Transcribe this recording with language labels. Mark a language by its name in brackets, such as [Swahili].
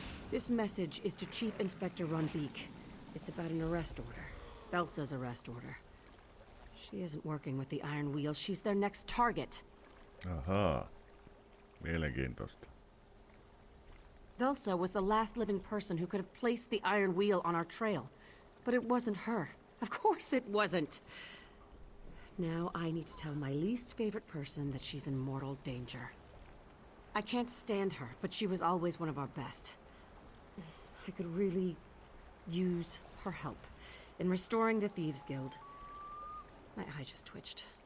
[English] This message is to Chief Inspector Runbeek. It's about an arrest order. Belsa's arrest order. She isn't working with the Iron Wheel. She's their next target. [Finnish] Ahaa. Mielenkiintoista. [English] Velsa was the last living person who could have placed the Iron Wheel on our trail. But it wasn't her. Of course it wasn't. Now I need to tell my least favorite person that she's in mortal danger. I can't stand her, but she was always one of our best. I could really use her help in restoring the Thieves Guild. My eye just twitched.